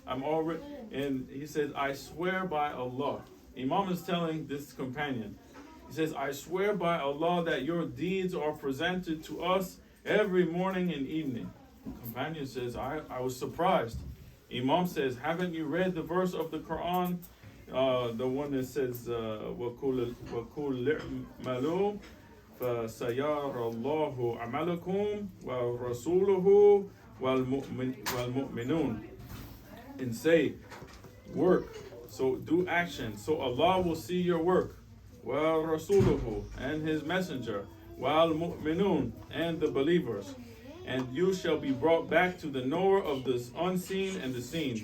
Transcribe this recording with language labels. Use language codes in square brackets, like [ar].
[en] And he says, I swear by Allah. Imam is telling this companion, he says, I swear by Allah that your deeds are presented to us every morning and evening. The companion says, I was surprised. Imam says, haven't you read the verse of the Quran? The one that says, [ar] وَقُلْ اعْمَلُوا فَسَيَرَى اللَّهُ عَمَلَكُمْ وَرَسُولُهُ وَالْمُؤْمِنُونَ. [en] And say, work, so do action, so Allah will see your work. [ar] وَرَسُولُهُ, [en] and his messenger. [ar] وَالْمُؤْمِنُونَ, [en] and the believers. And you shall be brought back to the knower of the unseen and the seen.